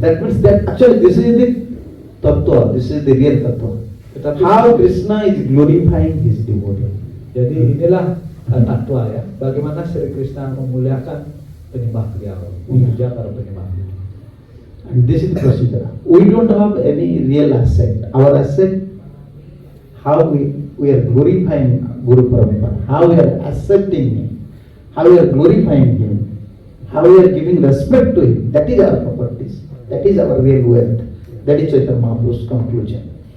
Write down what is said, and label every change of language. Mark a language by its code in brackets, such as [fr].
[en] That means that actually this is the tattva, this is the real tattva. How Krishna is glorifying his devotee. [id] Jadi inilah tatwa ya. Bagaimana Sri Krishna memuliakan penyembah beliau, memuja para penyembah. [en] And this is the procedure. We don't have any real asset. Our asset, how we are glorifying Guru Parampara, how we are accepting him, how we are glorifying him, how we are giving respect to him. That is our properties. That is our real wealth. That is Chaitanya Mahaprabhu's conclusion.